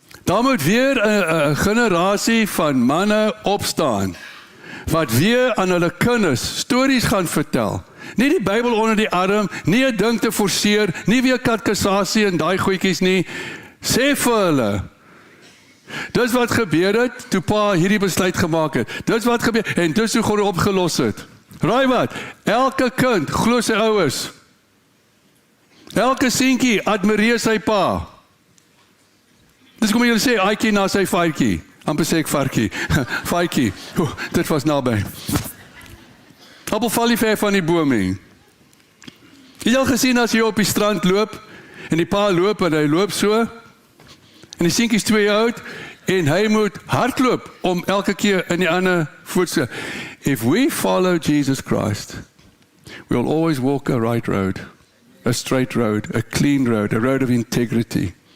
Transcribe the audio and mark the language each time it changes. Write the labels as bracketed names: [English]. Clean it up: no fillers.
[Afrikaans] Daar moet weer 'n generasie van manne opstaan, wat weer aan hulle kinders stories gaan vertel. Nie die Bybel onder die arm, nie 'n ding te forceer, nie weer kateksasie en daai goedjies nie. Sê vir hulle, dis wat gebeur het, toe pa hierdie besluit gemaak het. Dis wat gebeur, en dis hoe God opgelos het. Raai wat? Elke kind glo sy ouers. Elke seentjie admireer sy pa. Dis kom jy sê, aikie na sy vaartjie. Amper sê ek varkie. Vaartjie. Dit was naby. Appel val nie ver van die boom nie. Jy het al gesien as jy op die strand loop, en die pa loop, en hy loop so, en die seentjie is 2 jaar oud, en hy moet hardloop, om elke keer in die ander voetse. [English] If we follow Jesus Christ, we will always walk a right road, a straight road, a clean road, a road of integrity.